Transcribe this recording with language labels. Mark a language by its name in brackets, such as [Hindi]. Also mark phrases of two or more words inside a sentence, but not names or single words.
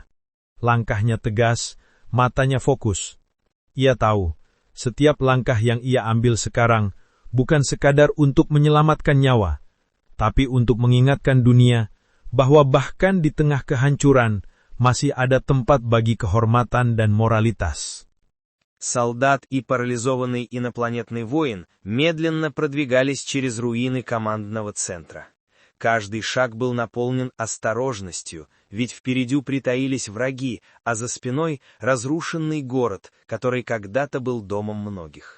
[Indonesian] Langkahnya tegas, matanya fokus. Ia tahu, setiap langkah yang ia ambil sekarang bukan sekadar untuk menyelamatkan nyawa, tapi untuk mengingatkan dunia bahwa bahkan di tengah kehancuran masih ada tempat bagi kehormatan dan moralitas. [Russian] Солдат и парализованный инопланетный воин медленно продвигались через руины командного центра. Каждый шаг был наполнен осторожностью, ведь впереди притаились враги, а за спиной разрушенный город, который когда-то был домом многих.